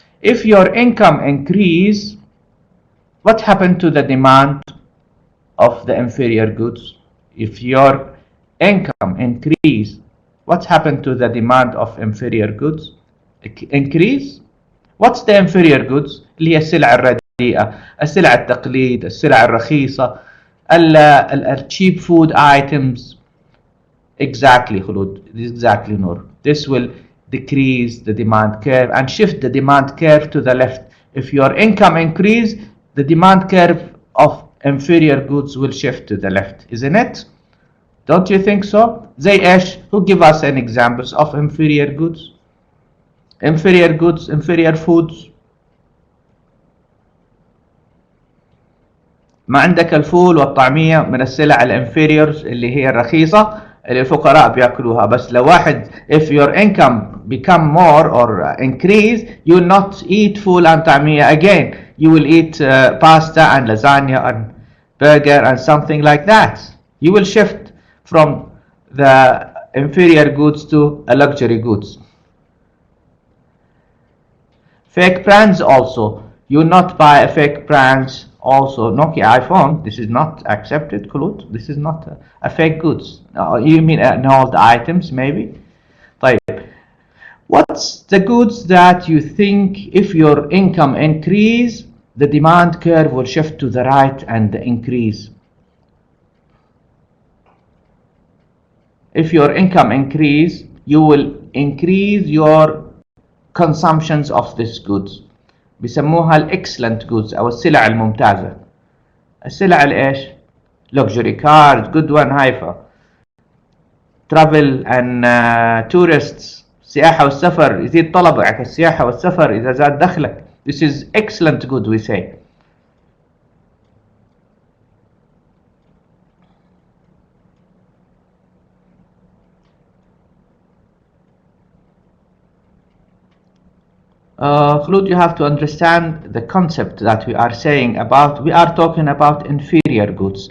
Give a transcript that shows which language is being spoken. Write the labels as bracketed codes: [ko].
[en] If your income increase, what happened to the demand of the inferior goods? If your income increase, what happened to the demand of inferior goods? Increase. What's the inferior goods? [ar] اللي هي السلع الرديئة، السلع التقليد، السلع الرخيصة، [en] cheap food items. Exactly خلود. Exactly Noor. This will decrease the demand curve and shift the demand curve to the left. If your income increase, the demand curve of inferior goods will shift to the left, isn't it? Don't you think so? [ar] زي ايش? [en] Who give us an examples of inferior goods? Inferior goods, inferior foods. [ar] ما عندك الفول والطعمية من السلع الانفيريورز اللي هي الرخيصة اللي الفقراء بياكلوها. بس لو واحد [en] if your income become more or increase, you will not eat فول and طعمية again. You will eat pasta and lasagna and burger and something like that. You will shift from the inferior goods to a luxury goods. Fake brands also. You will not buy a fake brands also. Nokia iPhone, this is not accepted, Kulut. This is not a fake goods. You mean an old items maybe? [ar] طيب. [en] What's the goods that you think if your income increase, the demand curve will shift to the right and increase? If your income increase, you will increase your consumptions of these goods. [ar] بيسموها الاكسلنت جودز او السلع الممتازه. السلع الايش؟ [en] luxury cars, good one هايفا. travel and tourists. [ar] السياحه والسفر يزيد طلبك، السياحه والسفر اذا زاد دخلك. [en] This is excellent good we say. Khulud, you have to understand the concept that we are saying about. We are talking about inferior goods.